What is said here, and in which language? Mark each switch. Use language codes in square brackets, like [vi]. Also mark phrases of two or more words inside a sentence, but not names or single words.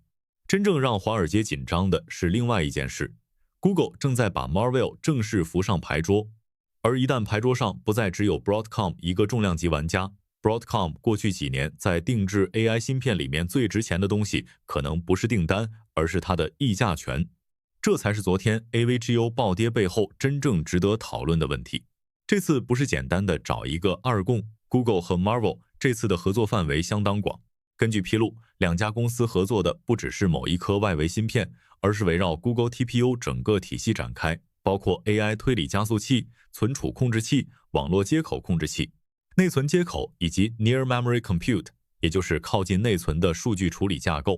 [zh] 真正讓華爾街緊張的是另外一件事 ，Google 正在把 Marvell 正式扶上牌桌，而一旦牌桌上不再只有 Broadcom 一個重量級玩家。Broadcom 過去幾年在定制 AI 芯片裡面最值錢的東西，可能不是訂單，而是它的議價權。這才是昨天 AVGO 暴跌背後真正值得討論的問題。這次不是簡單的找一個二供 ，Google 和 Marvell 這次的合作範圍相當廣。根據披露，兩家公司合作的不只是某一顆外圍芯片，而是圍繞 Google TPU 整個體系展開，包括 AI 推理加速器、存儲控制器、網絡接口控制器、內存接口以及 [en] Near Memory Compute， [zh] 也就是靠近內存的數據處理架構。